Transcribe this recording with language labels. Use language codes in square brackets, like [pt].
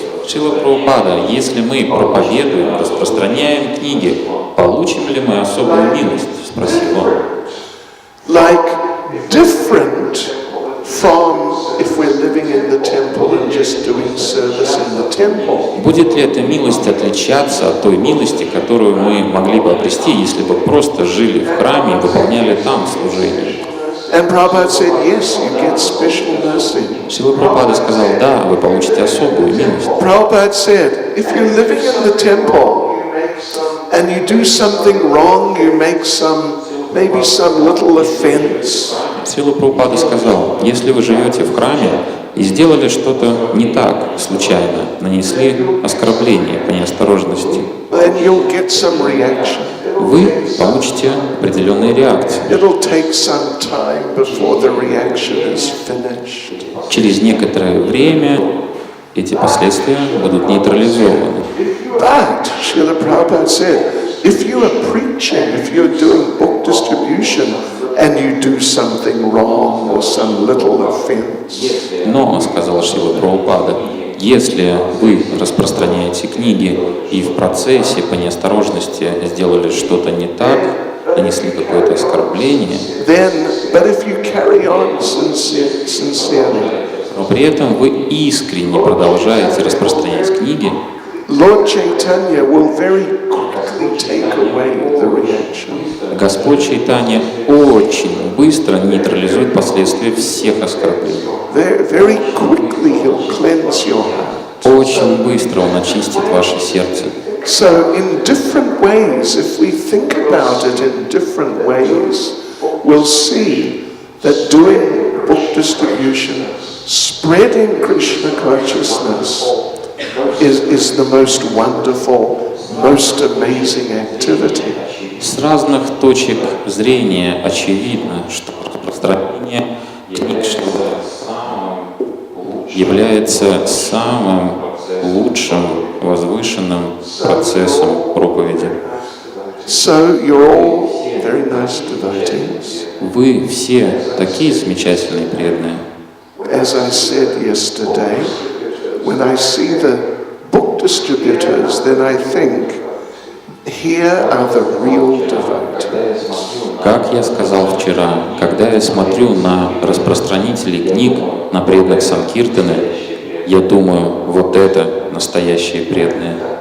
[ru] Шрила Прабхупада, если мы проповедуем, распространяем книги, получим ли мы особую милость? Спросил он. [en] Like different from if we're living in the temple and just doing service in the temple. [ru] Будет ли эта милость отличаться от той милости, которую мы могли бы обрести, если бы просто жили в храме и выполняли там служение? [en] And Prabhupada said, yes, you get special mercy. [ru] Шрила Прабхупада сказал, да, вы получите особую милость. [en] Prabhupada said, if you're living in the temple and you do something wrong, you make maybe some little offense. [ru] Шрила Прабхупада сказал, если вы живете в храме и сделали что-то не так случайно, нанесли оскорбление по неосторожности, [en] then you'll get some reaction. [ru] Вы получите определенные реакции. [en] It'll take some time before the reaction is finished. [ru] Через некоторое время эти последствия будут нейтрализованы. [en] But, Srila Prabhupada said, if you are preaching, if you're doing book distribution, and you do something wrong or some little offense. [ru] Но, сказал Шрила Прабхупада, если вы распространяете книги и в процессе по неосторожности сделали что-то не так, нанесли какое-то оскорбление, [en] but if you carry on sincerely, [ru] но при этом вы искренне продолжаете распространять книги, [en] Lord Chaitanya will very quickly take away the reaction. [ru] Господь Чайтанья очень быстро нейтрализует последствия всех оскорблений. [en] Very quickly he'll cleanse your heart. [ru] Очень быстро Он очистит ваше сердце. [en] So in different ways, if we think about it in different ways, we'll see that doing book distribution, spreading Krishna consciousness, is the most wonderful, most amazing activity. [ru] С разных точек зрения очевидно, что распространение книг является самым лучшим, возвышенным процессом проповеди. [en] So you're all very nice devotees. [ru] Вы все такие замечательные преданные. [en] As I said yesterday, when I see the book distributors, then I think, here are the real devotees. [ru] Как я сказал вчера, когда я смотрю на распространителей книг, на преданных Санкиртаны, я думаю, вот это настоящие преданные.